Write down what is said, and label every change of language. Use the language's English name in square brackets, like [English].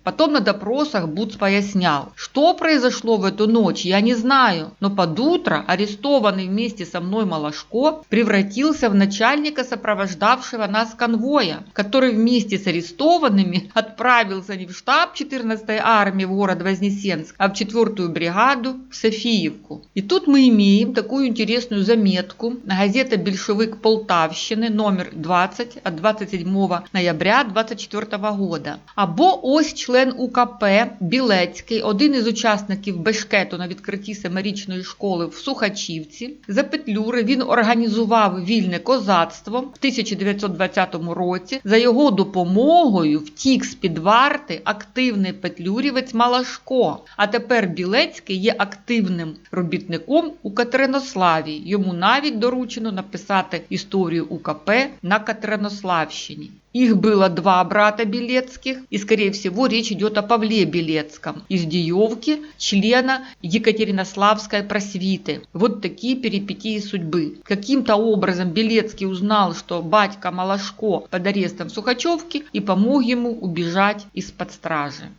[Russian] Потом на допросах Буц пояснял, что произошло в эту ночь, я не знаю, но под утро арестованный вместе со мной Малашко превратился в начальника сопровождавшего нас конвоя, который вместе с арестованными отправился не в штаб 14-й армии в город Вознесенск, а в 4-ю бригаду в Софиевку. И тут мы имеем такую интересную заметку. Газета «Большевик Полтавщины», номер 20 от 27 ноября 24 года. [Ukrainian] Або ось член УКП Білецький, один із учасників бешкету на відкритті семирічної школи в Сухачівці. За Петлюри він організував вільне козацтво в 1920 році. За його допомогою втік з-під варти активний петлюрівець Малашко. А тепер Білецький є активним робітником у Катеринославі. Йому навіть доручено написати історию УКП на Катеринославщине. [Russian] Их было 2 брата Белецких, и, скорее всего, речь идет о Павле Белецком из Диевки, члена Екатеринославской просвиты. Вот такие перипетии судьбы. Каким-то образом Белецкий узнал, что батька Малашко под арестом в Сухачевке и помог ему убежать из-под стражи.